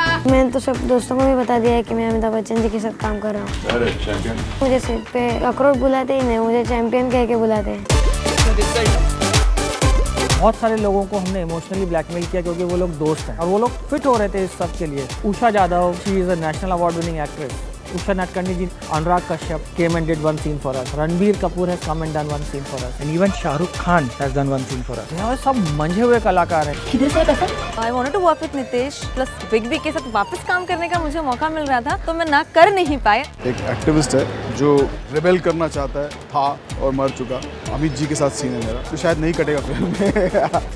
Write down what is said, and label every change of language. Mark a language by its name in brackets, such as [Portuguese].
[Hindi] मैंने तो सब दोस्तों को भी बता दिया है कि मैं अमिताभ बच्चन जी के साथ काम कर रहा हूँ. अरे चैंपियन. मुझे सेट पे अखरोट बुलाते ही नहीं, मुझे चैंपियन कह के बुलाते हैं. बहुत सारे लोगों को हमने इमोशनली ब्लैकमेल किया क्योंकि वो लोग दोस्त हैं और वो लोग फिट हो रहे थे इस सब के लिए. [English] Usha Jadhav, she is a national award winning actress. Usha Natkani ji, Anurag Kashyap came and did one scene for us. Ranbir Kapoor has come and done one scene for us. And even Shah Rukh Khan has done one scene for us. [Hindi] ये सब मंझे हुए कलाकार हैं. किधर से पैसा? [English] I wanted to work with Nitesh plus Big B [Hindi] के साथ वापस काम करने का मुझे मौका मिल रहा था तो मैं ना कर नहीं पाया. एक एक्टिविस्ट है जो रिबेल करना चाहता है, था और मर चुका. अमित जी के साथ सीन है मेरा, तो शायद नहीं कटेगा फिल्म में.